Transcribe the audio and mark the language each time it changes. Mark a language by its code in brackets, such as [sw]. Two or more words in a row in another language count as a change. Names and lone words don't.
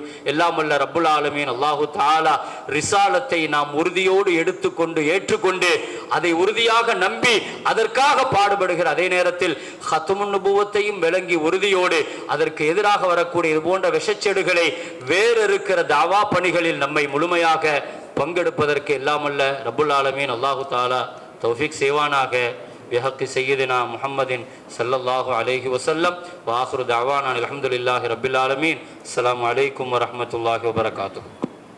[ta] எல்லாம் வல்ல [ar] رب العالمين الله تعالى [ta] ரிசாலத்தை நாம் உறுதியோடு எடுத்துக்கொண்டு ஏற்றுக்கொண்டு அதை உறுதியாக நம்பி அதற்காக பாடுபடுகிற அதே நேரத்தில் [ar] ختم النبوة [ta] விளங்கி உறுதியோடு அதற்கு எதிராக வரக்கூடிய இது போன்ற விஷச்செடுகளை வேறறுக்கிற தாவா பணிகளில் நம்மை முழுமையாக பங்கெடுப்பதற்கு எல்லாம் வல்ல [ar] رب العالمين الله تعالى [ta] தௌஃபீக் செய்வானாக. [ar] بحق سيدنا محمد صلى الله عليه وسلم وآخر دعوانا الحمد لله رب العالمين. السلام عليكم ورحمة الله وبركاته.